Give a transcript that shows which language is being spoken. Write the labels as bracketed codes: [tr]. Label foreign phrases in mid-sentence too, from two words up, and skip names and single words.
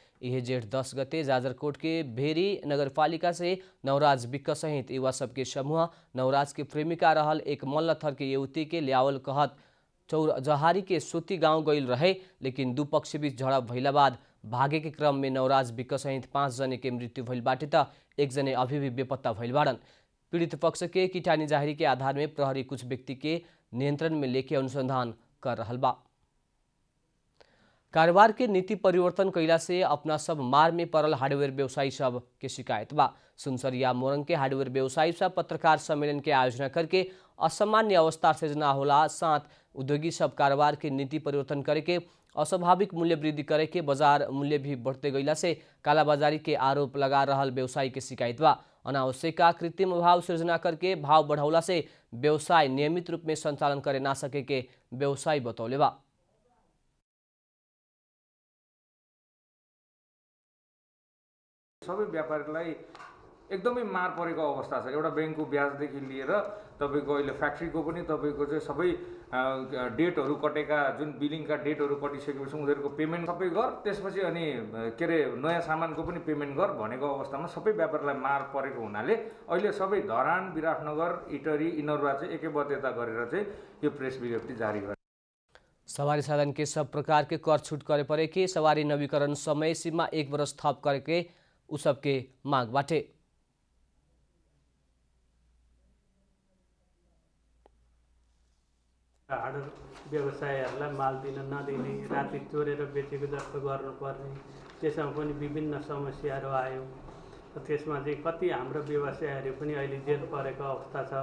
[bho] यह जेठ 10 गते जाजरकोट के भेरी नगरपालिका से नवराज विक्क सहित युवा सबके समूह नवराज के प्रेमिका रहल एक मल्लथर के युवती के ल्यावल कहत चौरजहारी के सूती गांव गईल रहे, लेकिन दू पक्ष बीच झड़प भइला बाद भागे के क्रम में नवराज विक्क सहित 5 जने के मृत्यु भइल बाटे त 1 जने अभी भी बेपत्ता भइल बाड़न। पीड़ित पक्ष के किटानी जाहिरी के आधार में प्रहरी कुछ व्यक्ति के नियंत्रण में लेके अनुसंधान कर रहल बा। कारोबार के नीति परिवर्तन कैला से अपना सब मार में पड़ल हार्डवेयर व्यवसायी सब के शिकायत बा। सुनसरिया मोरंग के हार्डवेयर व्यवसायी सब पत्रकार सम्मेलन के आयोजना करके असामान्य अवस्था सृजना होला साथ उद्योगी सब कारोबार के नीति परिवर्तन करे के अस्वाभाविक मूल्य वृद्धि करे के बाजार मूल्य भी बढ़ते गईला से कालाबाजारी के आरोप लगा रहल व्यवसायी के शिकायत बा। अनावश्यक कृत्रिम भाव सृजना करके भाव बढ़ौला से व्यवसाय नियमित रूप में संचालन करे ना सके के व्यवसायी बतौले बा। [ne] सबै व्यापारीलाई एकदमै मार परेको अवस्था छ। एउटा बैंकको ब्याजदेखि लिएर तपाईको अहिले फ्याक्ट्रीको पनि तपाईको चाहिँ सबै डेटहरू कटेका जुन बिलिङका डेटहरू कटिसकेपछि उनीहरूको पेमेन्ट सबै गर, त्यसपछि अनि के अरे नयाँ सामानको पनि पेमेन्ट गर भनेको अवस्थामा सबै व्यापारीलाई मार परेको हुनाले अहिले सबै धरान, विराटनगर, इटरी, इनरुवा चाहिँ एकैबद्धता गरेर चाहिँ यो प्रेस विज्ञप्ति जारी गरे। [bho] सवारी साधन के सब प्रकार के कर छूट करे परे के सवारी नवीकरण समय सीमा 1 वर्ष थप करे के उ सबके मांग बाटे। [ne] हार्डवेयर व्यवसायहरूलाई माल दिन नदिने, राति चोरेर बेचेको जस्तो गर्नुपर्ने, त्यसमा पनि विभिन्न समस्याहरू आयो त्यसमा चाहिँ कति हाम्रो व्यवसायहरू पनि अहिले जेल परेको अवस्था छ।